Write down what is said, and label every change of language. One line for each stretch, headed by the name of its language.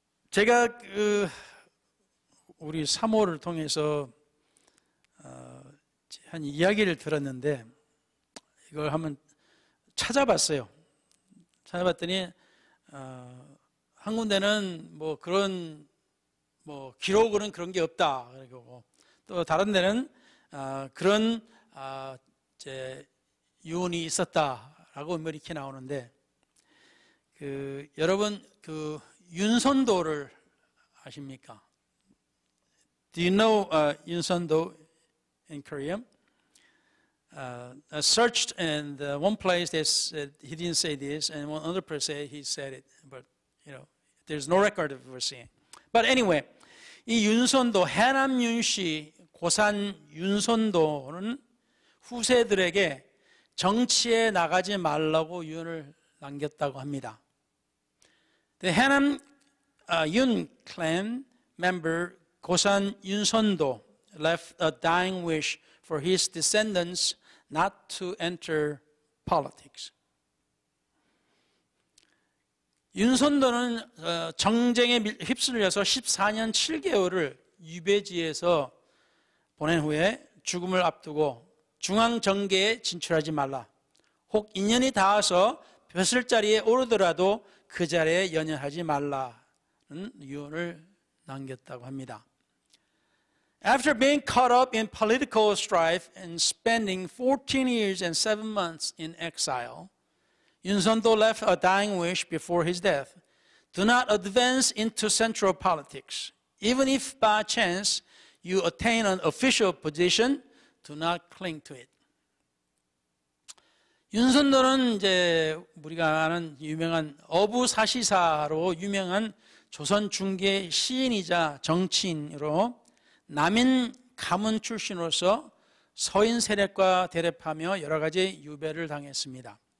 Korean: 제가 우리 사모를 통해서 한 이야기를 들었는데 이걸 한번 찾아봤어요. 찾아봤더니 한 군데는 뭐 그런 뭐 기록으로는 그런 게 없다. 그리고 또 다른 데는 그런 이제 유언이 있었다라고 뭐 이렇게 나오는데 여러분 윤선도를 아십니까?
English: Do you know 윤선도 in Korea? I searched, and one place they said he didn't say this, and one other place said he said it, but there's no record of ever seeing. But anyway,
Korean: 이 윤선도 해남 윤씨 고산 윤선도는 후세들에게 정치에 나가지 말라고 유언을 남겼다고 합니다.
English: The 해남 Yun clan member 고산 윤선도 left a dying wish for his descendants not to enter politics.
Korean: 윤선도는 정쟁에 휩쓸려서 14년 7개월을 유배지에서 보낸 후에 죽음을 앞두고 중앙정계에 진출하지 말라. 혹 인연이 닿아서 벼슬자리에 오르더라도 그 자리에 연연하지 말라는 유언을 남겼다고 합니다.
English: After being caught up in political strife and spending 14 years and 7 months in exile, 윤선도 left a dying wish before his death. Do not advance into central politics. Even if by chance you attain an official position, do not cling to it.
Korean: 윤선도는 이제 우리가 아는 유명한 어부사시사로 유명한 조선 중계 시인이자 정치인으로 남인 가문 출신으로서 서인 세력과 대립하며 여러 가지 유배를 당했습니다.